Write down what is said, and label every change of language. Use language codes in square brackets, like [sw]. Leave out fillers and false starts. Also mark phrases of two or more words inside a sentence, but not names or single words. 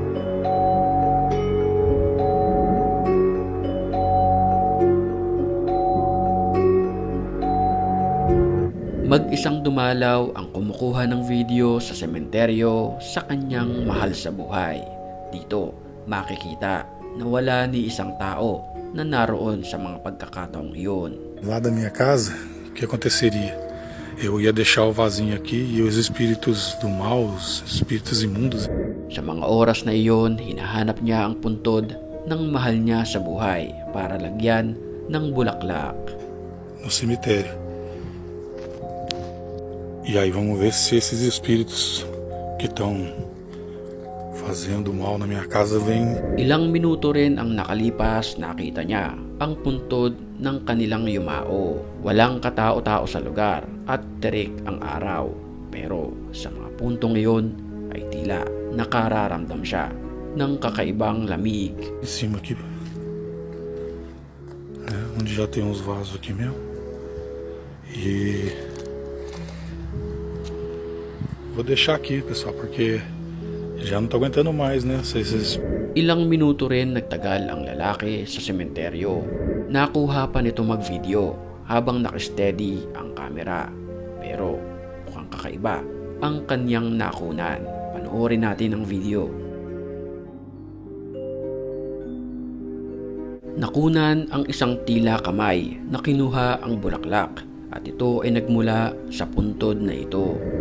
[tl] Mag-isang dumalaw ang kumukuha ng video sa sementeryo sa kanyang mahal sa buhay. Dito, makikita na wala ni isang tao na naroon sa mga pagkakataong iyon. [pt] Lá da minha casa, o que aconteceria? Eu ia deixar o vasinho aqui e os espíritos do mal, os espíritos imundos. [tl] Sa mga oras na iyon, hinahanap niya ang puntod ng mahal niya sa buhay para lagyan ng bulaklak. [pt] No cemitério. E aí vamos ver se esses espíritos que estão fazendo mal na minha casa vêm. [tl] Ilang minuto rin ang nakalipas, nakita niya ang puntod ng kanilang yumao. Walang katao-tao sa lugar at terik ang araw. Pero sa mga puntong iyon ay tila nakararamdam siya ng kakaibang lamig. [pt] Em cima aqui. Onde já tem uns vasos aqui mesmo. E vou deixar aqui, pessoal, porque já não tô aguentando mais, né? [tl] Ilang minuto rin nagtagal ang lalaki sa sementeryo. Nakuha pa nito mag-video habang nakasteady ang camera. Pero mukhang kakaiba ang kanyang nakunan. Panoorin natin ang video. Nakunan ang isang tila kamay na kinuha ang bulaklak at ito ay nagmula sa puntod na ito.